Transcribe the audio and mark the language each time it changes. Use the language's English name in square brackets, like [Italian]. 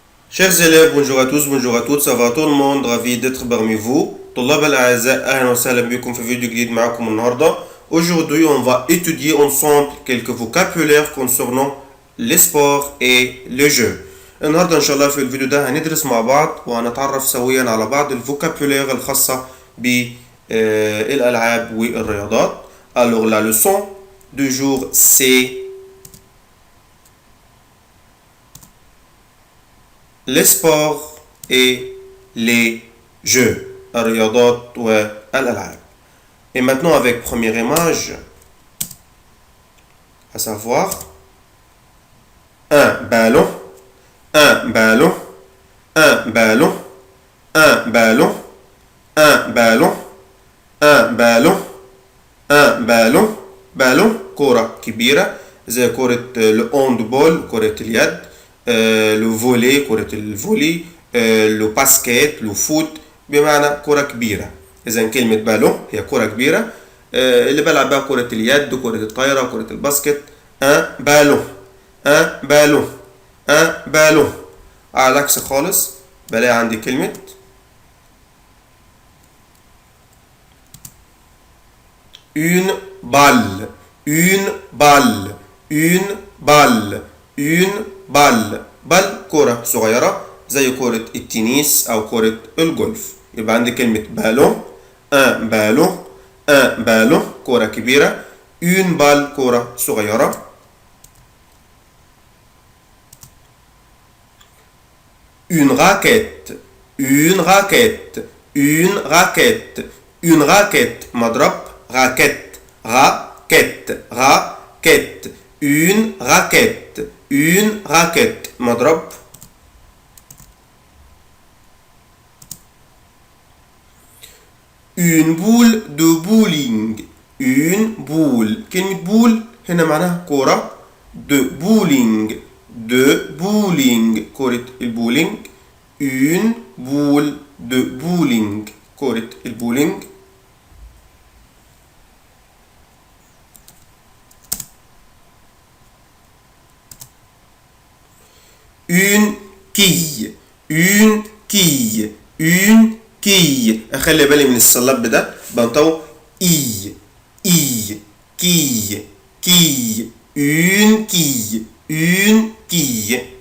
[French] Chers élèves, bonjour à tous, bonjour à toutes, ça va tout le monde, ravi d'être parmi vous. [Arabic] طلاب الأعزاء أهلا وسهلا بكم في فيديو جديد معكم النهاردة. [French] Aujourd'hui, on va étudier ensemble quelques vocabulaires concernant les sports et les jeux. [Arabic] النهاردة إن شاء الله في الفيديو ده هندرس مع بعض وهنتعرف سويا على بعض الفوكابولير الخاصة بالألعاب والرياضات. [French] Alors la leçon du jour c'est les sports et les jeux, [Arabic] الرياضات والألعاب. [French] Et maintenant avec première image, à savoir un ballon, un ballon, un ballon, un ballon, un ballon, un ballon, un ballon, ballon [Arabic] كرة كبيرة زي كرة الهاندبول كرة اليد، لو فولي كرة الفولي، لو باسكيت لو فوت، بمعنى كرة كبيرة. إذا كلمة بالون هي كرة كبيرة اللي بلعب بها كرة اليد كرة الطايرة كرة الباسكت. [French] ان بالون ان بالون ان بالون. [Arabic] على العكس خالص بلاقي عندي كلمة [French] une balle une balle [Arabic] une balle une balle. بل كرة صغيرة زي كرة التنس أو كرة الجولف. يبقى عندي كلمة بالون ان بالون ان بالون كرة كبيرة، [French] une balle [Arabic] كرة صغيرة. [French] une raquette une raquette une raquette une raquette مضرب raquette raquette raquette une raquette une raquette مضرب. une boule de bowling une boule. [Arabic] كلمة بول هنا معناها كرة. [French] de bowling de bowling [Arabic] كرة البولينج. [French] une boule de bowling [Arabic] كرة البولينج. [French] une quille une quille une quille. [Arabic] اخلي بالي من الصلب ده بنطقه اي اي [French] quille quille une quille une quille.